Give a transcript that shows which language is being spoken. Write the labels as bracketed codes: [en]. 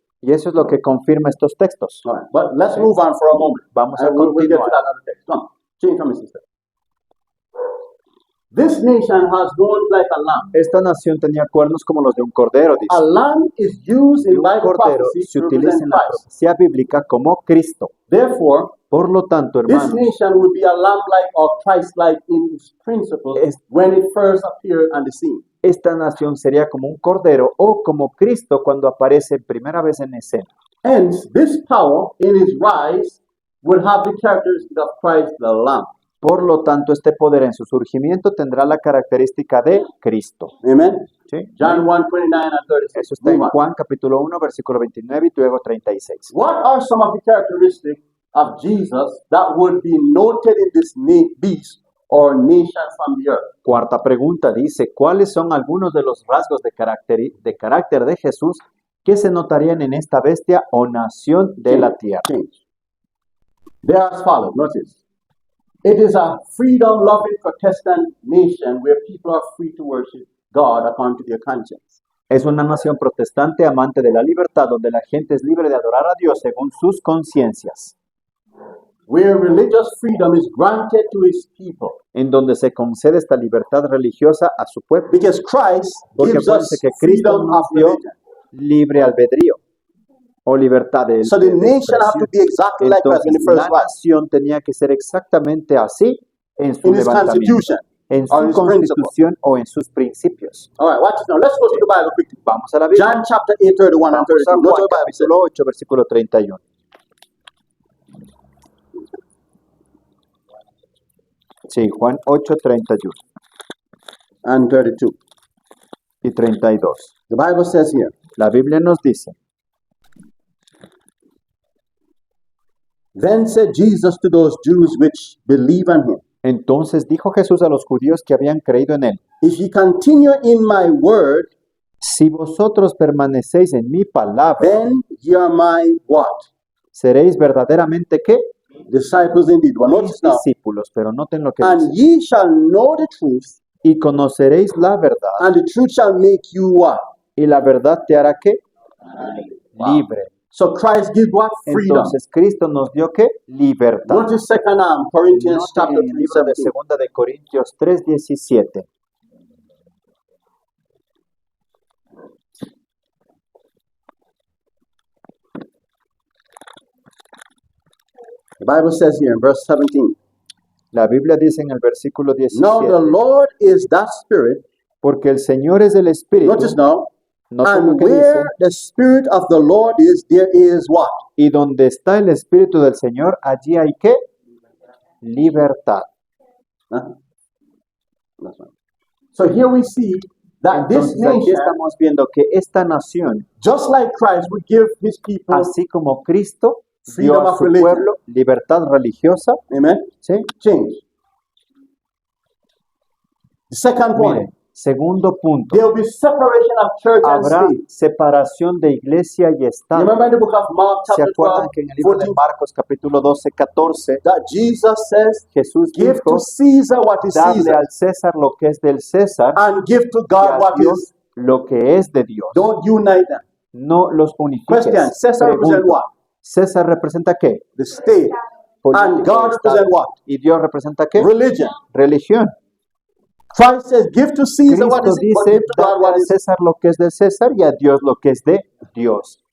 [es] Y eso es lo que confirma estos textos. [en] All right, but let's move on for a moment. [es] Vamos a [en] And we'll get to [es] continuar. [en] that other text. Come, change from me, sister. This nation has horns like a lamb. [es] Esta nación tenía cuernos como los de un cordero, [en] A [es] dice. [en] lamb is used [es] Y [en] in [es] un [en] Bible [es] cordero [en] prophecy [es] se [en] to [es] utiliza [en] represent [es] en la [en] Christ. [es] profecía bíblica como Cristo. [en] Therefore, [es] Por lo tanto, [en] this [es] hermanos, [en] nation would be a lamb-like or Christ-like in its principles [es] Es- [en] when it first appeared on the scene. [es] esta nación sería como un cordero o como Cristo cuando aparece primera vez en escena. [en] Hence, this power in its rise would have the characteristic of Christ the Lamb. [es] Por lo tanto, este poder en su surgimiento tendrá la característica de Cristo. [en] Amen. [es] ¿Sí? [en] John 1:29 and 36. [es] Eso está en [en] Move on. [es] Juan capítulo 1, versículo 29 y luego 36. [en] What are some of the characteristics of Jesus that would be noted in this beast or nation from the earth? [es] Cuarta pregunta dice, ¿cuáles son algunos de los rasgos de carácter de Jesús que se notarían en esta bestia o nación de la tierra? [en] Change. They are as follows. Notice. It is a freedom-loving Protestant nation where people are free to worship God according to their conscience. [es] Es una nación protestante amante de la libertad donde la gente es libre de adorar a Dios según sus conciencias, [en] Where religious freedom is granted to his people. [es] en donde se concede esta libertad religiosa a su pueblo. [en] Because Christ [es] Porque [en] gives [es] acuérdense [en] us [es] que Cristo [en] freedom [es] nos [en] of [es] dio [en] religion. [es] libre albedrío o libertad de [en] So the [es] de [en] nation have to [es] expresión. [en] be exactly like us in the [es] Entonces, [en] first [es] la [en] rise. [es] nación tenía que ser exactamente así en su [en] In his [es] levantamiento, [en] constitution. [es] en [en] or in [es] su [en] his principle. [es] constitución o en sus principios. [en] All right, watch this now. Let's go to the Bible quickly. [es] Vamos a la Biblia. [en] John chapter 8, 31 and [es] Vamos a [en] 32. Note [es] Juan [en] what the Bible says. [es] capítulo 8, versículo 31. Sí, Juan 8, 31 [en] And 32. [es] y 32. [en] The Bible says here, [es] La Biblia nos dice, [en] Then said Jesus to those Jews which believe on him, [es] entonces dijo Jesús a los judíos que habían creído en él, [en] If ye continue in my word, [es] si vosotros permanecéis en mi palabra, [en] then ye are my what? [es] seréis verdaderamente ¿qué? [en] Disciples indeed. Well, [es] Mis [en] notice now. [es] discípulos, pero noten lo que [en] And [es] dice. [en] ye shall know the truth, [es] Y conoceréis la verdad, [en] and the truth shall make you what? [es] y la verdad te hará ¿qué? Libre. [en] So Christ gives what? Freedom. [es] Entonces Cristo nos dio ¿qué? Libertad. [en] Notice second Corinthians [es] Noten [en] chapter [es] en el [en] 3, [es] libro de [en] 17. [es] Segunda de Corintios 3:17. [en] The Bible says here in verse 17, [es] La Biblia dice en el versículo [en] Now the [es] 17, [en] Lord is that Spirit. [es] porque el Señor es el Espíritu. [en] Notice now, [es] Noten lo [en] and [es] que dice, [en] where the Spirit of the Lord is, there is what? [es] y donde está el Espíritu del Señor, allí hay ¿qué? Libertad. [en] Huh? That's right. So here we see that this [es] Entonces aquí [en] nation, [es] estamos viendo que esta nación, [en] just like Christ, would give his people, [es] así como Cristo [en] Freedom [es] dio a [en] of [es] su [en] religion. [es] pueblo libertad religiosa, [en] amen, [es] ¿sí? [en] change. The second point, [es] Miren, segundo punto, [en] there will be separation of church and [es] habrá [en] state. [es] separación de iglesia y Estado. [en] Remember in the book of Mark [es] ¿Se [en] chapter 12, [es] acuerdan que en el libro de [en] 14, [es] Marcos capítulo 12, 14, [en] that Jesus says, [es] Jesús [en] give [es] dijo, [en] to Caesar what is [es] darle [en] Caesar, [es] al César lo que es del César [en] and give to [es] y [en] God [es] a [en] what [es] Dios [en] is. [es] lo que es de Dios? [en] Don't unite them. [es] No los unifiques. [en] Question, Caesar represent [es] Pregunta, [en] what? [es] ¿César representa qué? [en] The state. And God [es] Estado. [en] represent what? [es] ¿Y Dios representa qué? [en] Religion. [es] Religión. [en] Christ says, give to Caesar what [es] Cristo [en] is, but [es] dice, [en] give to God [es] darle [en] what [es] al [en] is. [es] César lo que es del César y a Dios lo que es de Dios.